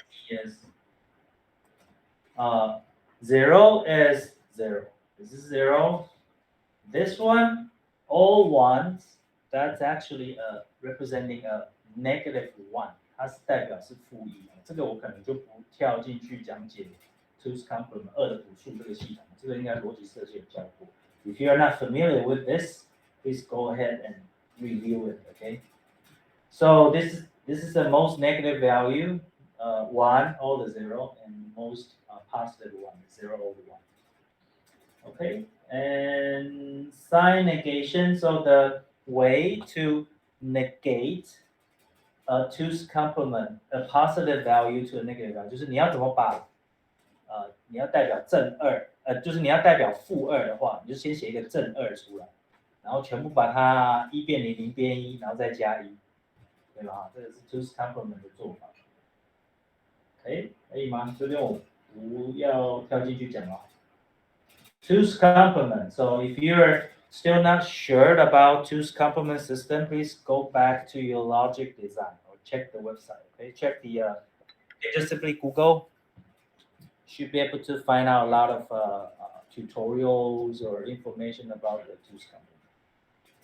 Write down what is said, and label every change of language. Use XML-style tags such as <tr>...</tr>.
<en>Is 0 is 0. This is 0. This one, all ones, that's actually representing a negative 1.</en> <zh>它是代表是负1。这个我可能就不跳进去讲解 2's complement 2的补数这个系统，这个应该逻辑设计有教过。</zh> <en>If you are not familiar with this, please go ahead and review it. Okay. So this is the most negative value. 1 all the 0 and most positive 1 0 all the 1. Okay, and sign negation. So the way to negate a 2's complement, a positive value to a negative value，</en> <zh>就是你要怎么把你要代表正2，就是你要代表负2的话，你就先写一个正2出来，然后全部把它1变0 0变1，然后再加1，对吧？这个是 2's complement 的做法。可以吗？这边我不要跳进去讲了。</zh> <en>2's complement. So if you're still not sure about 2's complement system, please go back to your logic design or check the website. Okay, check the just simply Google. Should be able to find out a lot of tutorials or information about the 2's complement.</en>